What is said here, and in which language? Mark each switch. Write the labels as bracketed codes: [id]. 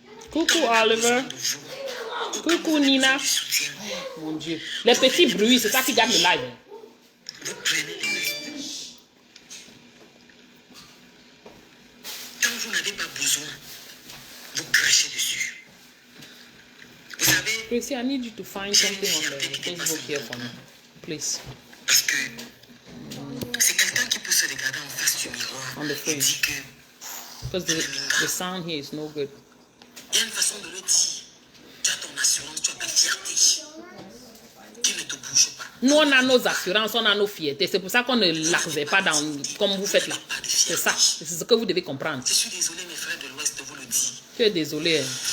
[fr] Coucou Oliver. Coucou Nina. Mon Dieu. Les petits bruits, c'est ça qui garde le live. Vous prenez les restes. Quand vous n'avez pas besoin, vous crachez dessus. Vous savez, [en] Tracy, I need you to find something on the Facebook here for me. Please. [fr] parce que c'est quelqu'un qui peut se regarder en face du miroir [en] On the [fr] et [en] frame. [fr] dire que [en] Because the sound here is no good. [fr] il y a une façon de le dire. Tu as ton assurance, tu as ta fierté. Qui ne te bouge pas. Nous, on a nos assurances, on a nos fiertés. C'est pour ça qu'on ne l'accuse pas comme vous faites là. C'est ça. C'est ce que vous devez comprendre. Je suis désolé, mes frères de l'Ouest, de vous le dire. Tu es désolé. Hein.